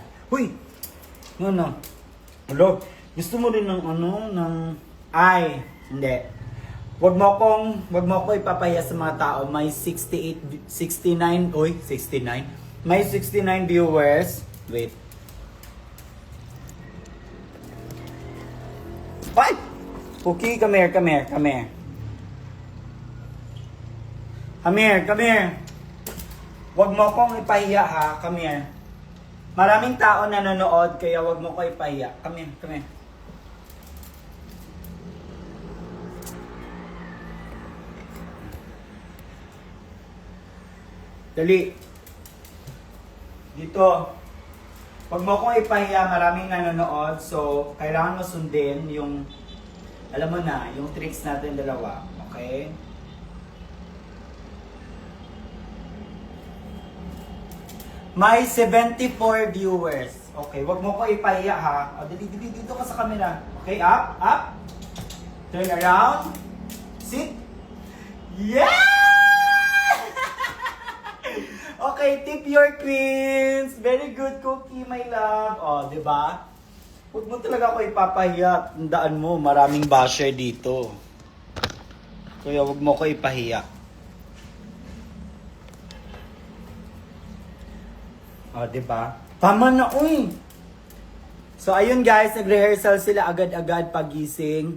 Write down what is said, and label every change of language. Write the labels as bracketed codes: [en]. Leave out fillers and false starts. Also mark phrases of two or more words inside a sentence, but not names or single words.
[tl] Huy! No. Hello? Gusto mo rin ng hindi. Wag mo ko ipapaya sa mga tao. [en] May 69. May May 69 viewers. Wait. [tl] Ay! Cookie, [en] come here, come here, come here. Come here, come here. [tl] Huwag mo kong ipahiya ha, [en] come here. [tl] Maraming tao nanonood, kaya huwag mo ko ipahiya. [en] Come here, come here. [tl] Dali. Dito. Huwag mo kong ipahiya, maraming nanonood. So, kailangan mo sundin yung, alam mo na, yung tricks natin dalawa. [en] Okay? May 74 viewers. [tl] Okay, huwag mo ko ipahiya ha. O, dito ka sa [en] camera. Okay, up, up. Turn around. Sit. Yeah! Okay, tip your queens. Very good, Cookie, my love. [tl] Oh, di ba? Huwag mo talaga ako ipapahiya. Tandaan mo, maraming basher dito. Kaya huwag mo ko ipahiya. Oh, di ba? Tama na, uy! So, ayun guys, nag-rehearsal sila agad-agad pagising.